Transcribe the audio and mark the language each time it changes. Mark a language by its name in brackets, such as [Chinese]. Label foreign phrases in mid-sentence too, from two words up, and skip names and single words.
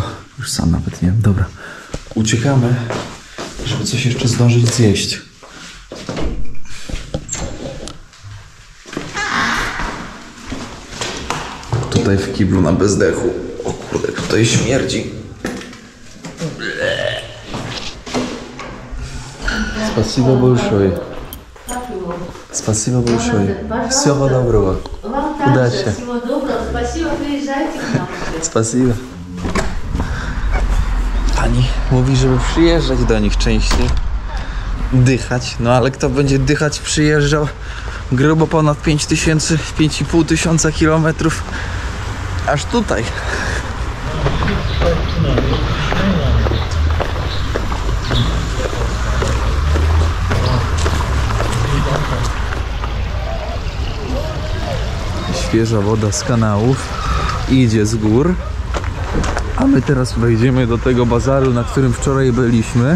[Polish] Już sam nawet nie wiem. Dobra. Uciekamy, żeby coś jeszcze zdążyć zjeść. Tutaj w kiblu na bezdechu. O kurde, tutaj śmierdzi. [Russian] Спасибо большое. Спасибо большое. Всего доброго. Удачи. Всего доброго. Спасибо, приезжайте к нам. Spasibo. [Polish] Pani mówi, żeby przyjeżdżać do nich częściej. Dychać. No ale kto będzie dychać, przyjeżdżał grubo ponad 5,5 tysiąca kilometrów aż tutaj. Świeża woda z kanałów idzie z gór, a my teraz wejdziemy do tego bazaru, na którym wczoraj byliśmy.